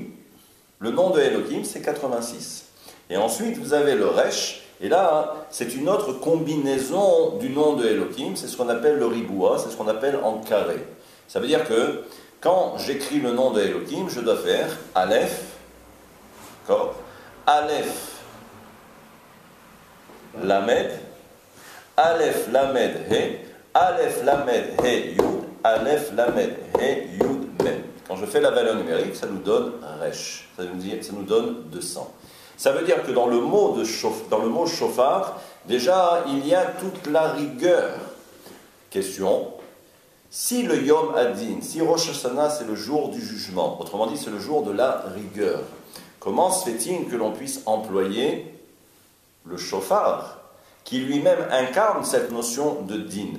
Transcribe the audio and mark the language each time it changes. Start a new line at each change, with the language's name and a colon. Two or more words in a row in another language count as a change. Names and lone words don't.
French: Le nom de Elohim, c'est 86. Et ensuite, vous avez le Resh. Et là, c'est une autre combinaison du nom de Elohim. C'est ce qu'on appelle le Riboua, c'est ce qu'on appelle en carré. Ça veut dire que quand j'écris le nom de Elohim, je dois faire Aleph, d'accord?
Hebrew: אלף, למד, אלף, למד, הא, אלף, למד, הא, יוד, אלף, למד, הא, יוד, מם.
French: Quand je fais la valeur numérique, ça nous donne Resh. Ça nous donne 200. Ça veut dire que dans le mot shofar, déjà, il y a toute la rigueur. Question, si le
Hebrew: יום הדין,
French: si Rosh Hashanah, c'est le jour du jugement, autrement dit, c'est le jour de la rigueur, comment se fait-il que l'on puisse employer le shofar, qui lui-même incarne cette notion de din?